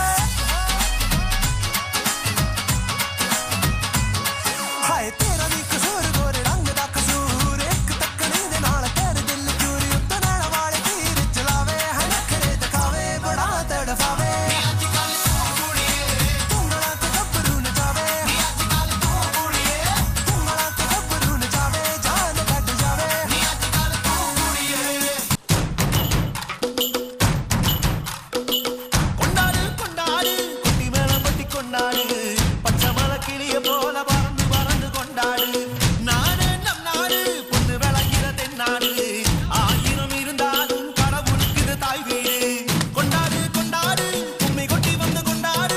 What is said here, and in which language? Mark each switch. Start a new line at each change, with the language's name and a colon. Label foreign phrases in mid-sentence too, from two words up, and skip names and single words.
Punjabi: ਹਾਏ ਤੇਰਾ ਨੀ ਕਸੂਰ ਗੋਰੇ ਰੰਗ ਦਾ ਕਸੂਰ ਇੱਕ ਤੱਕਣੀ ਦੇ ਨਾਲ ਕਰ ਦਿਲ ਚੂਰ ਉੱਤੇ ਨਾਲ ਵਾਲੇ ਤੀਰ ਚਲਾਵੇ ਹੈ ਨਖਰੇ ਦਿਖਾਵੇ ਬੜਾ ਤੜਫਾਵੇ ਅੱਜ ਕੱਲ ਤੂੰਗਲਾ ਤੇ ਗੱਭਰੂ ਨਚਾਵੇ ਅੱਜ ਕੱਲ ਤੂੰਗਲਾ ਤੇ ਗੱਭਰੂ ਨਚਾਵੇ ਜਾਨ ਕੱਢ ਜਾਵੇ ਅੱਜ ਕੱਲ
Tamil: கொண்டாடு கொண்டாடு குட்டி மேளம் பட்டி கொண்டாடு பச்சை மலை கிளிய போல பறந்து பறந்து கொண்டாடு நாடு நம் நாடு பொண்ணு விளைகிற தென்னாடு ஆயிரம் இருந்தாலும் கடவுளுக்கு இது தாய் வீடு கொண்டாடு கொண்டாடு கும்மி கொட்டி வந்து கொண்டாடு